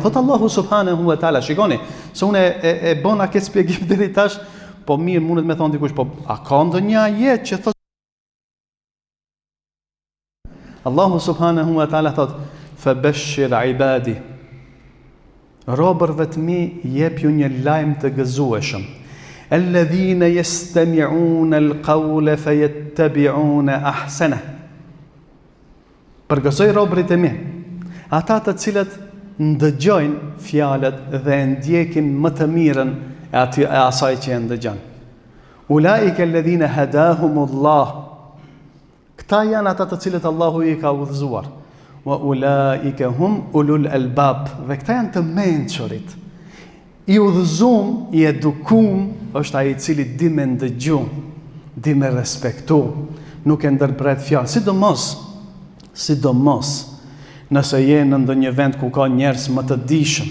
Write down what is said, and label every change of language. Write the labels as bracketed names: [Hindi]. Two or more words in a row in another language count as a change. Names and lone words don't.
[Albanian] Thot Allahu [Arabic] سبحانه وتعالى, [Albanian] shikoni, se unë e bona këtë shpjegim deri tash, po mirë mundet me thonë dikush, po a ka ndonjë ajet që thot Allahu [Arabic] سبحانه وتعالى [Albanian] thot [Arabic] فبشر عباد. [Albanian] Robërve të mi jep ju një lajm të gëzueshëm. [Arabic] الذين يستمعون القول فيتبعون أحسنه. [Albanian] Përgëzoj robërit e mi, ata të cilët ndëgjojnë fjalët dhe ndjekin më të mirën e asaj që e ndëgjon. [Arabic] أولئك الذين هداهم الله. [Albanian] Këta janë ata të cilët Allahu i ka udhëzuar. [Arabic] وأولئك هم أولو الألباب. [Albanian] Dhe këta janë të mençurit. I udhëzum, i edukum, është ai i cili di me ndëgju, di me respektu, nuk e ndërpret fjalë, sidomos nëse je në ndonjë vend ku ka njerëz më të dijshëm.